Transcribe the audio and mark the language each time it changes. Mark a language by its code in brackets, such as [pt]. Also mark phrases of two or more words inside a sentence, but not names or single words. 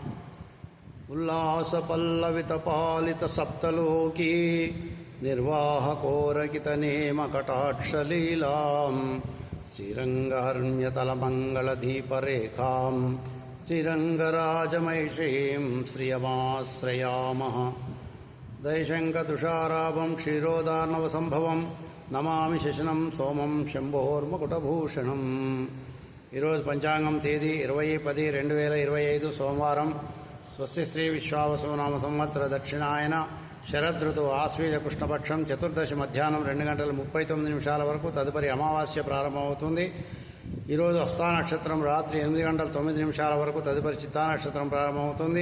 [sa] उल्लासपल्लवितपालितसप्तलोकी निर्वाहकोरकितनेमकटाक्षलीलां श्रीरङ्गहर्म्यतलमङ्गलदीपरेखां श्रीरङ्गराजमहिषीं श्रियमाश्रयामः। दयशङ्खतुषाराभं क्षीरोदार्णवसम्भवं नमामि शशनं सोमं शम्भोर्मकुटभूषणम्। [te] ఈరోజు పంచాంగం తేదీ 20-10-2025 సోమవారం. స్వస్తి శ్రీ విశ్వావసునామ సంవత్సర దక్షిణాయన శరదృతువు ఆశ్వీజ కృష్ణపక్షం చతుర్దశి మధ్యాహ్నం 2:39 వరకు తదుపరి అమావాస్య ప్రారంభమవుతుంది. ఈరోజు హస్తా నక్షత్రం రాత్రి 8:09 వరకు తదుపరి చిత్తా నక్షత్రం ప్రారంభమవుతుంది.